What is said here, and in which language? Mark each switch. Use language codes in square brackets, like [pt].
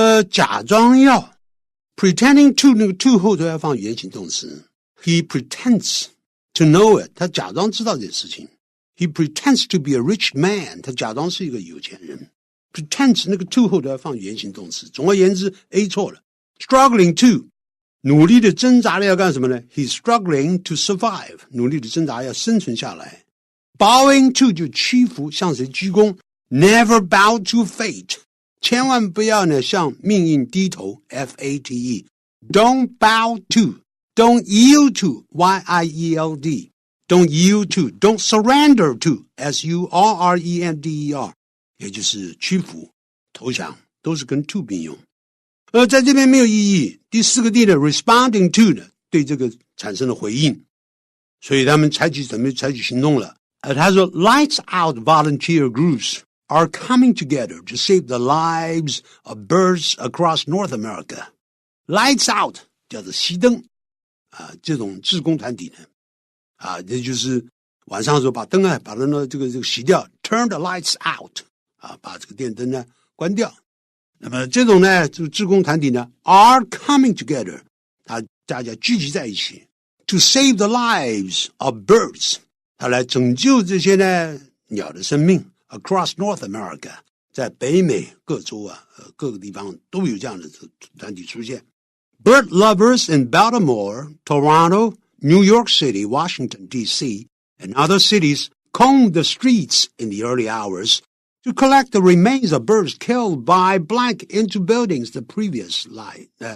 [zh] 假装要 pretending to 那个 to 后头要放原形动词 [en] he pretends to know it [zh] 他假装知道这件事情 [en] he pretends to be a rich man [zh] 他假装是一个有钱人 pretends 那个 to 后头要放原形动词，总而言之 A 错了。 struggling to 努力的挣扎的要干什么呢？ [en] he's struggling to survive [zh] 努力的挣扎要生存下来。 bowing to 就屈服向谁鞠躬 [en] Never bow to fate， [zh] 千万不要呢向命运低头 F-A-T-E [en] Don't bow to Don't yield to Y-I-E-L-D Don't yield to Don't surrender to [zh] S-U-R-R-E-N-D-E-R 也就是屈服投降，都是跟 to 并用。在这边没有意义。第四个 D 呢 responding to 呢对这个产生了回应，所以他们准备采取行动了。 [en] 他说 Lights out volunteer groups are coming together to save the lives of birds across North America. [zh] Lights out 叫做熄灯这种志工团体呢这就是晚上的时候把灯啊，把灯呢这个熄掉 ， [en] turn the lights out [zh] 啊，把这个电灯呢关掉。那么这种呢，这个志工团体呢 [en] are coming together， [zh] 大家聚集在一起 [en] to save the lives of birds， [zh] 他来拯救这些呢鸟的生命 [en] across North America， [zh] 在北美各州啊各个地方都有这样的团体出现。 [en] Bird lovers in Baltimore, Toronto, New York City, Washington, D.C., and other cities combed the streets in the early hours to collect the remains of birds killed by blank into buildings the previous night.